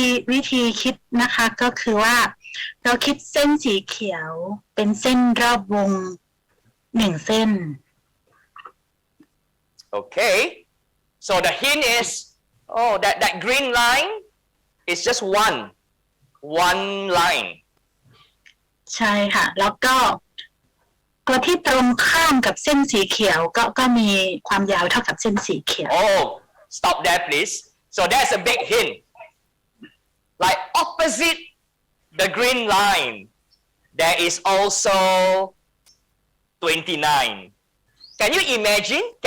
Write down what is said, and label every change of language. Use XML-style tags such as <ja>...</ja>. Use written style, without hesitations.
<th>วิธีคิดนะคะก็คือว่าเราคิดเส้นสีเขียวเป็นเส้นรอบวง1เส้น</th> <en>Okay, so the hint is, oh, that green line is just one line.</en> <th>ใช่ค่ะ แล้วก็ตัวที่ตรงข้ามกับเส้นสีเขียวก็มีความยาวเท่ากับเส้นสีเขียว</th> <en>Oh, stop there, please. So that's a big hint. Like opposite the green line, there is also 29. Can you imagine?</en>